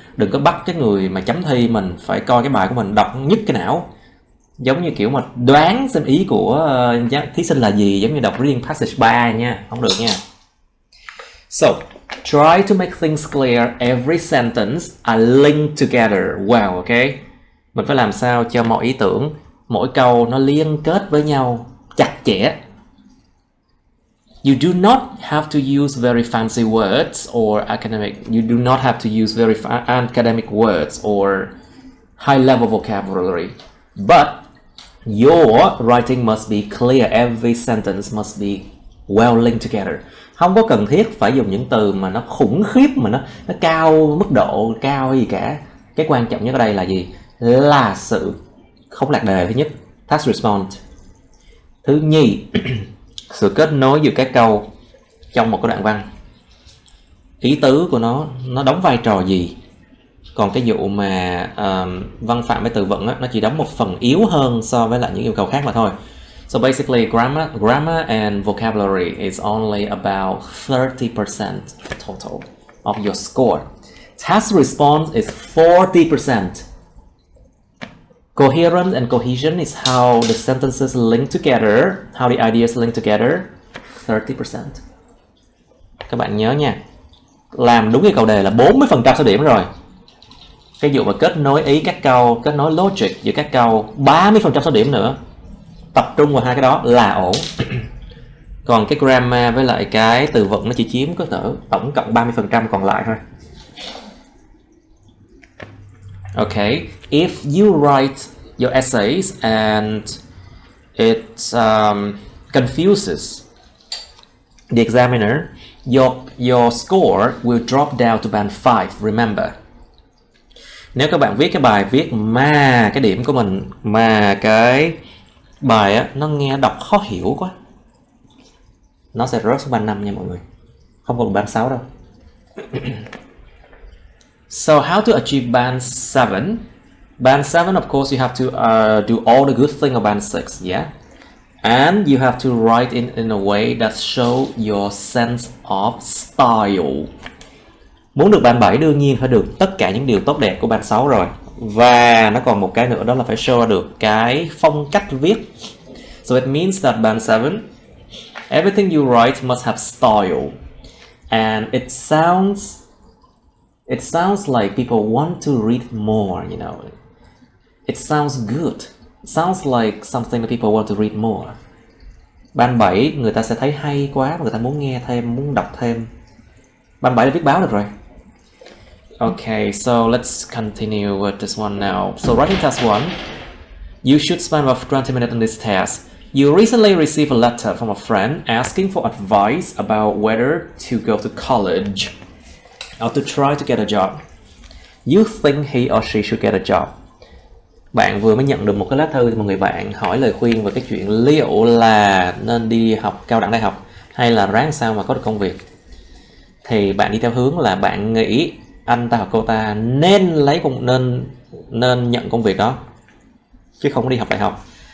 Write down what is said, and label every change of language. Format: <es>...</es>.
<vi>Đừng có bắt cái người mà chấm thi mình phải coi cái bài của mình đọc nhức cái não, giống như kiểu mà đoán xem ý của thí sinh là gì, giống như đọc reading passage 3 nha, không được nha.</vi> <en>So try to make things clear. Every sentence are linked together well, okay? Mình phải làm sao cho mọi ý tưởng, mỗi câu nó liên kết với nhau chặt chẽ. You do not have to use very fancy words or academic. You do not have to use very academic words or high-level vocabulary. But your writing must be clear. Every sentence must be well linked together.</en> <vi>Không có cần thiết phải dùng những từ mà nó khủng khiếp, mà nó cao, mức độ cao hay gì cả. Cái quan trọng nhất ở đây là gì? Là sự không lạc đề thứ nhất, task response. Thứ nhì, sự kết nối giữa các câu trong một cái đoạn văn, ý tứ của nó đóng vai trò gì. Còn cái vụ mà văn phạm với từ vựng á, nó chỉ đóng một phần yếu hơn so với lại những yêu cầu khác mà thôi.</vi> <en>So basically grammar and vocabulary is only about 30% total of your score. Task response is 40%. Coherence and cohesion is how the sentences link together, how the ideas link together, 30%.</en> <vi>Các bạn nhớ nha, làm đúng cái câu đề là 40% số điểm rồi. Cái vụ mà kết nối ý các câu, kết nối logic giữa các câu, 30% số điểm nữa. Tập trung vào hai cái đó là ổn. Còn cái grammar với lại cái từ vựng nó chỉ chiếm có tổng cộng 30% còn lại thôi.</vi> <en>Okay, if you write your essays and it confuses the examiner, your score will drop down to band 5, remember.</en> <vi>Nếu các bạn viết cái bài viết mà cái điểm của mình, mà cái bài á, nó nghe đọc khó hiểu quá, nó sẽ rớt xuống band 5 nha mọi người. Không còn band 6 đâu.</vi> <en>So how to achieve band 7? Band 7, of course, you have to do all the good thing of band 6, yeah? And you have to write in a way that show your sense of style.</en> <vi>Muốn được band 7 đương nhiên phải được tất cả những điều tốt đẹp của band 6 rồi. Và nó còn một cái nữa, đó là phải show được cái phong cách viết.</vi> <en>So it means that band 7, everything you write must have style. And it sounds like people want to read more, you know. It sounds good. It sounds like something that people want to read more.</en> <vi>Band 7 người ta sẽ thấy hay quá, người ta muốn nghe thêm, muốn đọc thêm. Band 7 đã viết báo được rồi.</vi> <en>Okay, so let's continue with this one now. So writing task 1. You should spend about 20 minutes on this task. You recently received a letter from a friend asking for advice about whether to go to college or to try to get a job. You think he or she should get a job.</en> <vi>Bạn vừa mới nhận được một cái lá thư từ một người bạn hỏi lời khuyên về cái chuyện liệu là nên đi học cao đẳng đại học hay là ráng sao mà có được công việc. Thì bạn đi theo hướng là bạn nghĩ anh ta hoặc cô ta nên nên nhận công việc đó chứ không đi học đại học.</vi>